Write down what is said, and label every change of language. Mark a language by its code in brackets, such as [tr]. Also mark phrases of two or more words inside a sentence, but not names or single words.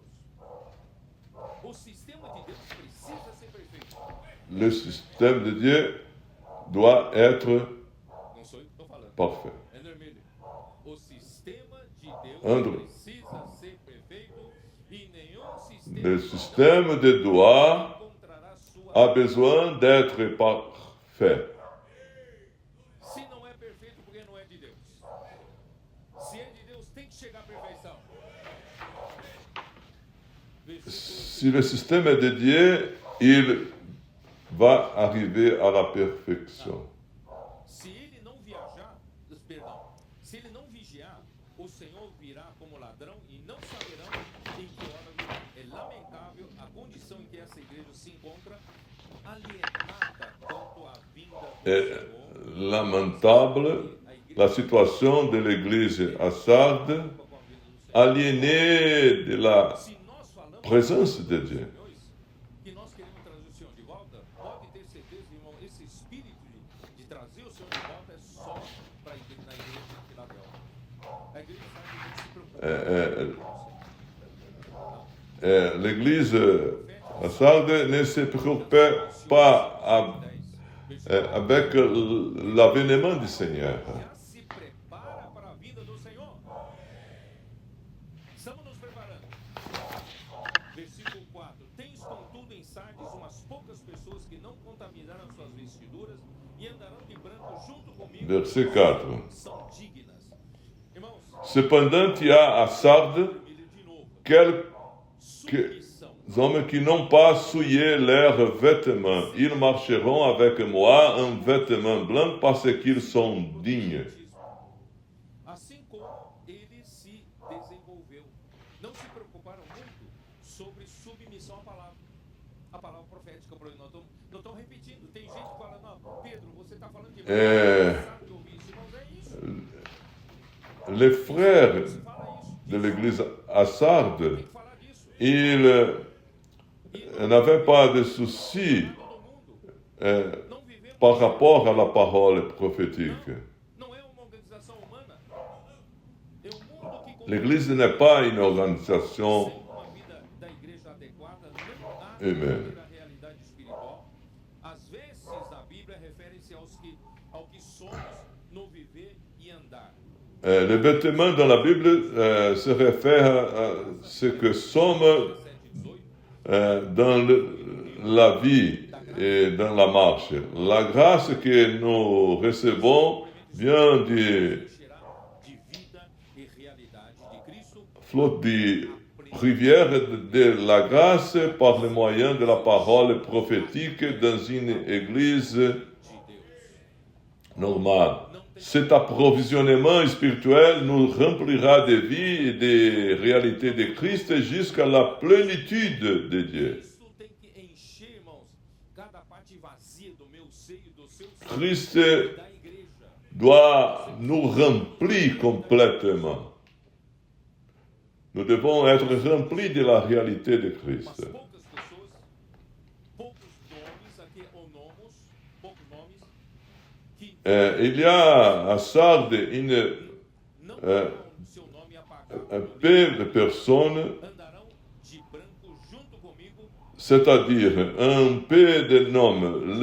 [pt] O sistema de Deus precisa ser perfeito. [fr] Le système de Dieu doit être [pt] Não sou eu que estou falando. [fr] parfait. [pt] André Miller. O sistema de Deus André. precisa ser perfeito e nenhum sistema [fr] Le système de Dieu [pt] encontrará sua. [fr] a besoin d'être parfait. [pt] Se não é perfeito, porque não é de Deus. Se é de Deus, tem que chegar à perfeição. Versículo [fr] Si le système est de Dieu, il va arriver à la perfection. [pt] Se ele não viajar, perdão, se ele não vigiar, o Senhor virá como ladrão e não saberão em que hora virá. É lamentável a condição em que essa igreja se encontra, alienada quanto à vinda do [fr] Est [pt] Senhor. [fr] lamentable la situation de l'Église à Sardes, aliénée de la [pt] Se nós falamos [fr] présence de Dieu. [pt] que nós queremos trazer o Senhor de volta, pode ter certeza, irmão, esse espírito de trazer o Senhor de volta é só para a igreja, na igreja de Filadélfia. A igreja sabe que não se preocupa. [fr] L'Église à Sardes ne se préoccupait pas avec l'avènement du Seigneur. [pt] Já se prepara para a vinda do Senhor. Estamos nos preparando. Versículo 4. Tens contudo em Sardes umas poucas pessoas que não contaminaram suas vestiduras e andarão de branco junto comigo. [fr] Verset 4. [pt] São dignas. Irmãos, [fr] Cependant, il y a à Sardes [pt] de novo. [fr] quelques [pt] Submissão. [fr] hommes qui n'ont pas souillé leurs vêtements. Ils marcheront avec moi en vêtements blancs parce qu'ils sont dignes. [pt] Assim como ele se desenvolveu. Não se preocuparam muito sobre submissão à palavra. A palavra profética, por exemplo. Não estou repetindo. Tem gente que fala, não, Pedro, você está falando de sabe que eu ouvi isso, irmãos, é isso. [fr] Les frères [pt] Se fala isso. [fr] de l'Église à Sardes, [pt] Tem que falar disso. [fr] ils n'avaient pas de soucis [pt] Não vivemos. [fr] par rapport à la parole prophétique. [pt] Não é uma organização humana. É um mundo que [fr] L'Église n'est pas une organisation [pt] sem uma vida da igreja adequada, não há Amen. a realidade espiritual. Às vezes, na Bíblia, refere-se ao que somos no viver e andar. [fr] les vêtements dans la Bible se réfèrent à ce que sommes [pt] 7 e 18. [fr] dans la vie et dans la marche. La grâce que nous recevons vient du [pt] Encherá de vida e realidade de Cristo [fr] flot de rivière de la grâce par le moyen de la parole prophétique dans une église [pt] de Deus. [fr] normale. Cet approvisionnement spirituel nous remplira de vie et de réalité de Christ jusqu'à la plénitude de Dieu. [pt] Isso tem que encher, irmãos, cada parte vazia do meu seio, do seu seio, [fr] Christ [pt] da igreja. [fr] doit nous remplir complètement. Nous devons être remplis de la réalité de [pt] Mas [fr] Christ. [pt] poucas pessoas, poucos nomes aqui [fr] il y a à Sardes un peu de personnes, c'est-à-dire un peu de noms.